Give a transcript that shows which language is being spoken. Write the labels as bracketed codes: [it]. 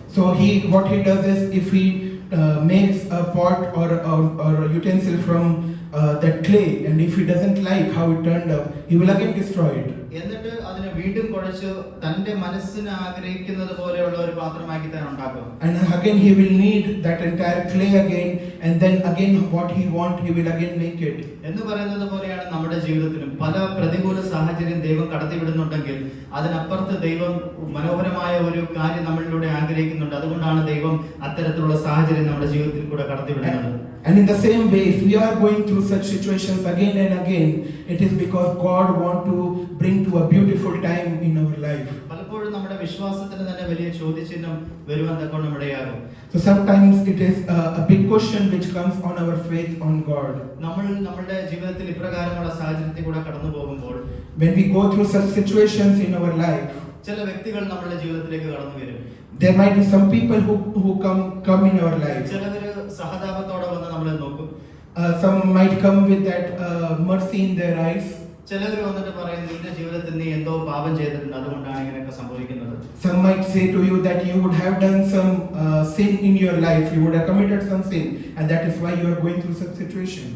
[en] So what he does is, if he makes a pot or a utensil from that clay, and if he doesn't like how it turned out, he will again destroy it. [ml] എന്നിട്ട് അതിനെ വീണ്ടും കുഴച്ച് തന്റെ മനസ്സിന് ആഗ്രഹിക്കുന്നത് പോലെയുള്ള ഒരു പാത്രമാക്കി തന്നെ ഉണ്ടാക്കും. [en] And again he will need that entire clay again, and then again what he want, he will again make it. [ml] എന്ന് പറയുന്നത് പോലെയാണ് നമ്മുടെ ജീവിതത്തിലും പല പ്രതികൂല സാഹചര്യം ദൈവം കടത്തിവിടുന്നുണ്ടെങ്കിൽ അതിനപ്പുറത്ത് ദൈവം മനോഹരമായ ഒരു കാര്യം നമ്മളിലൂടെ ആഗ്രഹിക്കുന്നുണ്ട്. അതുകൊണ്ടാണ് ദൈവം അത്തരത്തിലുള്ള സാഹചര്യം നമ്മുടെ ജീവിതത്തിൽ കൂടെ കടത്തിവിടുന്നത്. [en] And in the same way, if we are going through such situations again and again, it is because God want to bring to a beautiful time in our life. [ml] പലപ്പോഴും നമ്മുടെ വിശ്വാസത്തിന് തന്നെ വലിയ ചോദ്യചിഹ്നം വരുവാൻ തക്കവണ്ണം ഇടയാകും. [en] So sometimes it is a big question which comes on our faith on God. [ml] നമ്മുടെ ജീവിതത്തിൽ ഇപ്രകാരമുള്ള സാഹചര്യത്തിൽ കൂടെ കടന്നു പോകുമ്പോൾ, [en] when we go through such situations in our life, [ml] ചില വ്യക്തികൾ നമ്മുടെ ജീവിതത്തിലേക്ക് കടന്നു വരും. [en] there might be some people who come in our life. [ml] ചിലവര് സഹതാപത്തോടെ വന്ന് നമ്മളെ നോക്കും. [en] Some might come with that mercy in their eyes. [ml] ചിലവർ വന്നിട്ട് പറയും നിന്റെ ജീവിതത്തിൽ നീ എന്തോ പാപം ചെയ്തിട്ടുണ്ട്, അതുകൊണ്ടാണ് ഇങ്ങനെയൊക്കെ സംഭവിക്കുന്നത്. [en] Some might say to you that you would have done some sin in your life, you would have committed some sin, and that is why you are going through such situation.